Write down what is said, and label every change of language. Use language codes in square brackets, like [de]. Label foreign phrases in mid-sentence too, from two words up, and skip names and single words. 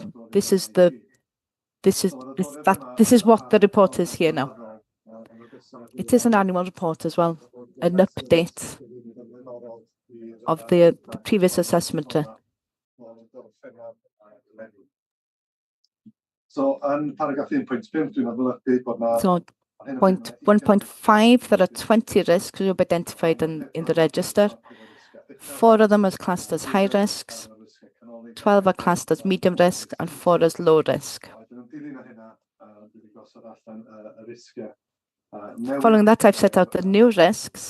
[en] This is what the report is here now. It is an annual report as well, an update of the previous assessment. So, paragraph 1.5, [cy] dwi'n adlewyrchu bod na... [en] So, point 1.5, there are 20 risks you've identified in the register. 4 of them are classed as high risks, 12 are classed as medium risk, and 4 as low risk. Following that, I've set out the new risks.